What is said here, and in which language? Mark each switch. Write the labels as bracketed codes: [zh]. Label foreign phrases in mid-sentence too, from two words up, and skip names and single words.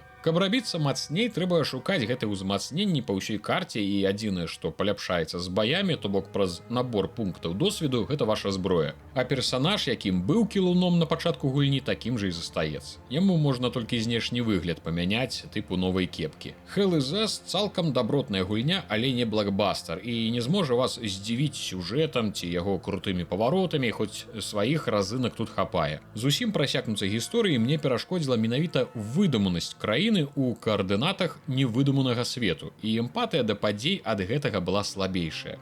[be] Каб рабіцца мацней, трэба шукаць гэтыя ўзмацненні па ўсёй карце, і адзінае, што паляпшаецца з баямі, то бок праз набор пунктаў досведу, гэта ваша зброя. А персанаж, якім быў кілуном на пачатку гульні, такім жа і застаецца. Яму можна толькі знешні выгляд памяняць, тыпу новай кепкі. Hell is Us цалкам дабротная гульня, але не блокбастер, і не зможа вас здзівіць сюжэтам ці яго крутымі паваротамі, хоць сваіх разынак тут хапае. Зусім прасякнуцца гісторыі мне перашкодзіла менавіта выдуманасць краіны ў каардынатах невыдуманага свету, і эмпатыя да падзей ад гэтага была слабейшая.